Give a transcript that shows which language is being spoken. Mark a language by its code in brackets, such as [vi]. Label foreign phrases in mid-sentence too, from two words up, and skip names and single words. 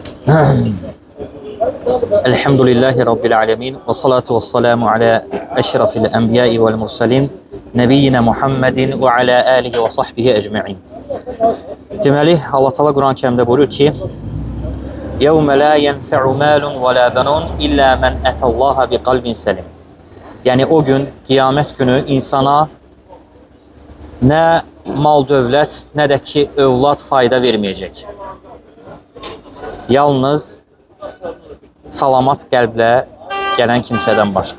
[ar] الحمد لله رب العالمين والصلاة والسلام على أشرف الأنبياء والمرسلين نبينا محمد وعلى آله وصحبه أجمعين. [az] Deməli, Allah Teala Quran-ı Kərimdə buyurur ki: [ar] "يوم لا ينفع مال ولا بنون إلا من أتى الله بقلب سليم." [az] Yəni o gün, qiyamət günü insana nə mal dövlət, nə də ki övlad fayda verməyəcək. Yalnız salamat qəlblə gələn kimsədən başqa.